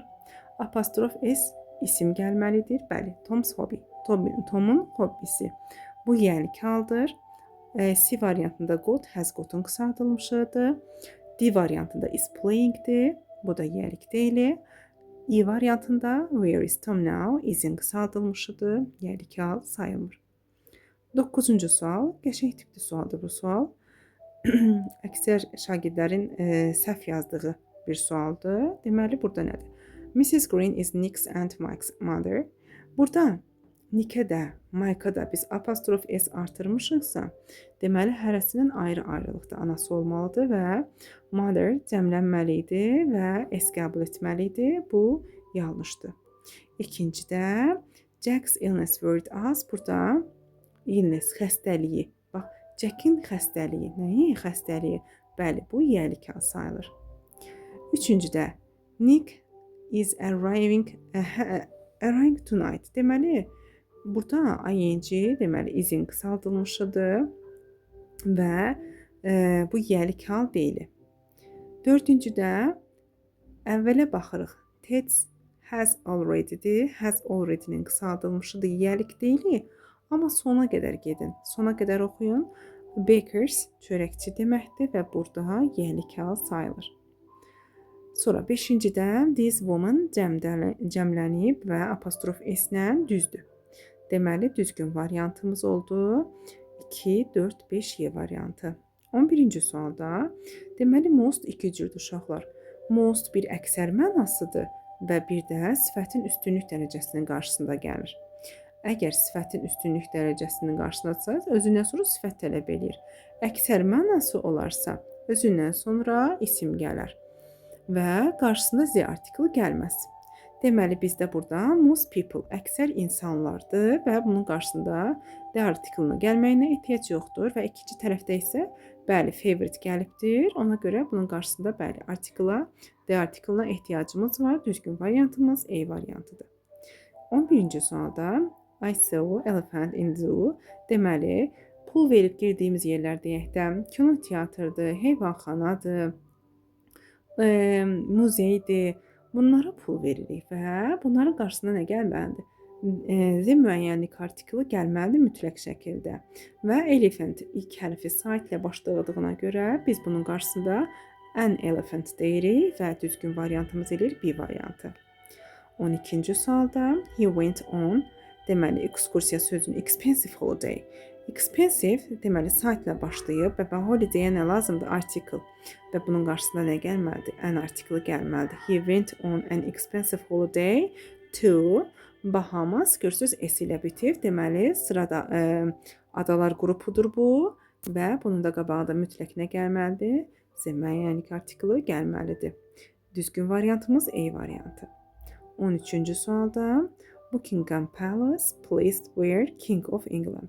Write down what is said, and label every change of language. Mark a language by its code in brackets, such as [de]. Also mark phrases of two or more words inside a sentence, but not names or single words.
[az] Apostrof s isim gəlməlidir. Bəli, [en] Tom's hobby, [az] Tomun hobbisi. Bu yiyəlik haldır. C variantında got, has gotun qısaldılmışıdır. D variantında [en] is playingdir. [az] Bu da yiyəlik deyil. E variantında [en] where is Tom now? [az] Is'in qısaldılmışıdır. Yiyəlik hal sayılmır. 9-cu sual. Qəşəng tipli sualdır bu sual. Əksər şagirdlərin səhv yazdığı bir sualdır. Deməli, burada nədir? [en] Mrs. Green is Nick's and Mike's mother. [az] Burada Nickə də, Mike'a da biz apostrof s artırmışıqsa, deməli, hərəsinin ayrı-ayrılıqda anası olmalıdır və mother cəmlənməlidir və s qəbul etməlidir. Bu yanlışdır. İkincidə [en] Jack's illness worried us. [az] Burada illness, xəstəliyi. Bax, Jack'in xəstəliyi. Nəyin xəstəliyi? Bəli, bu yiyəlik hal sayılır. Üçüncüdə [en] Nick is arriving tonight. [az] Deməli, burada ing, deməli, izin qısaldılmışıdır və bu yiyəlik hal deyil. Dördüncüdə əvvələ baxırıq. [en] Ted has already'dir. Has already'nin [az] qısaldılmışıdır, yiyəlik deyil. Amma sona qədər gedin. Sona qədər oxuyun. Bakers çörəkçi deməkdir və burada yiyəlik hal sayılır. Sonra 5-cidə [en] this woman [az] cəmlənib və apostrof s-lə düzdür. Deməli, düzgün variantımız oldu. 2, 4, 5 y variantı. 11-ci sualda, deməli, most iki cürdür uşaqlar. Most bir əksər mənasıdır və bir də sifətin üstünlük dərəcəsinin qarşısında gəlir. Əgər sifətin üstünlük dərəcəsinin qarşısındasınız, özündən sonra sifət tələb edir. Əksər mənası olarsa, özündən sonra isim gələr və qarşısında z artiklı gəlməz. Deməli, bizdə burada [en] most people, [az] əksər insanlardır və bunun qarşısında d artiklına gəlməyinə ehtiyac yoxdur və ikinci tərəfdə isə bəli, favorite gəlibdir. Ona görə bunun qarşısında bəli, d artiklına ehtiyacımız var. Düzgün variantımız E variantıdır. 11-ci sualda [en] I saw elephant in zoo. [az] Deməli, pul verib girdiyimiz yerlər deyək də, kino teatrdır, heyvanxanadır, muzeydir. Bunlara pul veririk və bunların qarşısında nə gəlməlidir? Z müəyyənlik artiklı gəlməlidir mütləq şəkildə. Və elephant ilk hərfi site ilə başladığına görə biz bunun qarşısında [en] an elephant [az] deyirik və düzgün variantımız eləyir B variantı. 12-ci sualda [en] he went on, [az] deməli, ekskursiya sözünün [en] expensive holiday. [az] Expensive, deməli, site ilə başlayıb və holiday-ə nə lazımdır? Article. Və bunun qarşısında nə gəlməlidir? An artiklı gəlməlidir. [en] He went on an expensive holiday to Bahamas. [az] Görürsünüz, S ilə bitir. Deməli, sırada adalar qrupudur bu və bunun da qabağında mütləq nə gəlməlidir? Z müəyyənlik artiklı gəlməlidir. Düzgün variantımız E variantı. 13-cü sualda [en] Buckingham Palace placed where King of England.